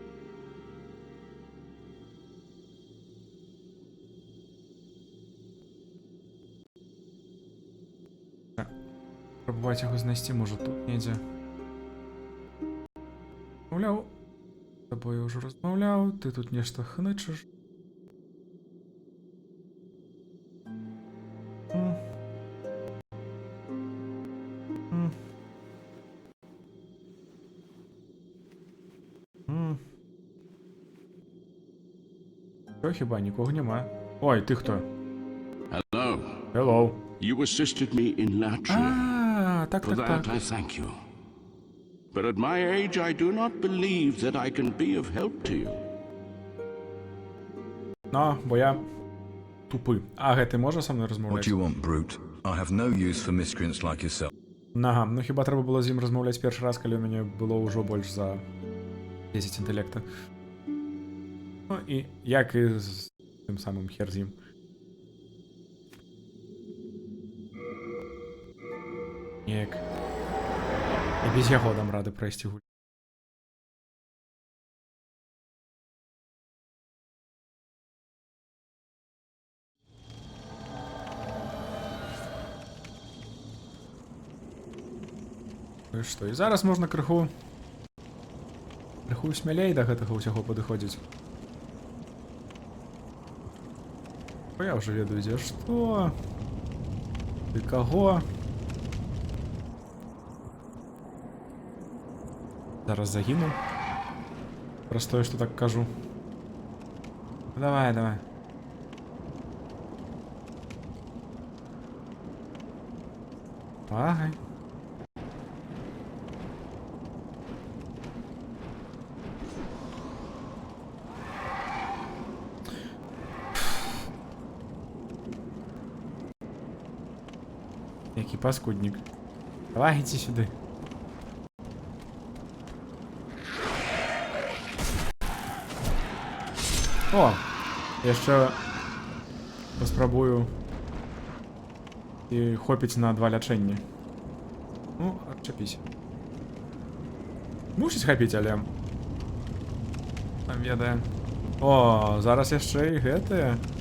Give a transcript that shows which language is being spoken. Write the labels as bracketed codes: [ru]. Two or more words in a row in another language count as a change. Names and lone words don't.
[be] Спрабаваць яго знайсці, можа, тут недзе. Маўляў, з табою ўжо размаўляў, ты тут нешта хнычаш. [uk] Що, хіба нікого нема? Ой, ти хто? [en] Hello. Hello. You assisted me in Latria. [uk] А, так, [en] For [uk] так, [en] that [uk] так. [en] I thank you. But at my age, I do not believe that I can be of help to you. [uk] Ну, бо я тупий. А, ти можеш со мною [en] What [uk] розмовляти? [en] do you want, brute? I have no use for miscreants like yourself. [uk] Ага, ну хіба треба було з ним розмовляти перший раз, коли у мене було вже більш за 10 інтелекта. Ну і як і з тим самим хер з ним. Ніяк. [be] І без яго дам рады пройсці гуль. Ну і што, і зараз можна крыху смялей да гэтага ўсяго падыходзіць. Бо я ўжо ведаю, дзе што, і каго. Зараз загіну. Праз тое, што так кажу. Давай, давай. Ага. Який паскудник. Давай, [ru] иди сюда. О! [uk] Я ще поспробую [be] і хопіць на 2 лячэнні. Ну, адчапісь. Мусіць хапіць, але... Там ведае. О, зараз яшчэ і гэтыя.